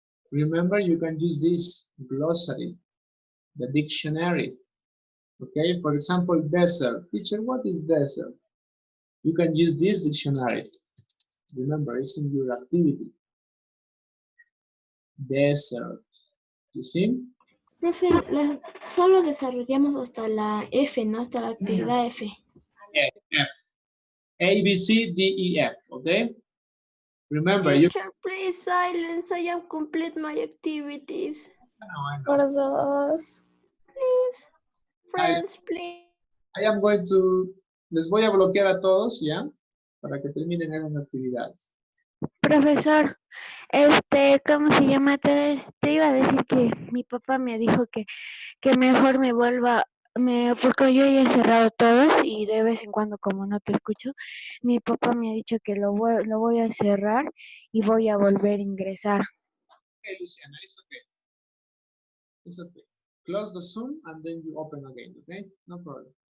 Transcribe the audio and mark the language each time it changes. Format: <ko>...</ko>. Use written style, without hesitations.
<en>Remember, you can use this glossary, the dictionary. Okay? For example, desert. Teacher, what is desert? You can use this dictionary. Remember, it's in your activity. Desert. You see?</en> <es>Profe, solo desarrollamos hasta la F, ¿no? Hasta la actividad F.</es> <en>Yes, F. A, B, C, D, E, F. Okay? Remember, you. Teacher, please silence. I am complete my activities.</en> <es>Por dos.</es> <en>Please. Friends, please. I am going to.</en> <es>Les voy a bloquear a todos, ¿ya? Para que terminen esas actividades. Profesor, ¿cómo se llama? Te iba a decir que mi papá me dijo que mejor me vuelva, porque yo ya he cerrado todos y de vez en cuando como no te escucho, mi papá me ha dicho que lo voy a cerrar y voy a volver a ingresar.</es> <en>Okay, Luciana, it's okay. It's okay. Close the Zoom and then you open again, okay? No problem.</en>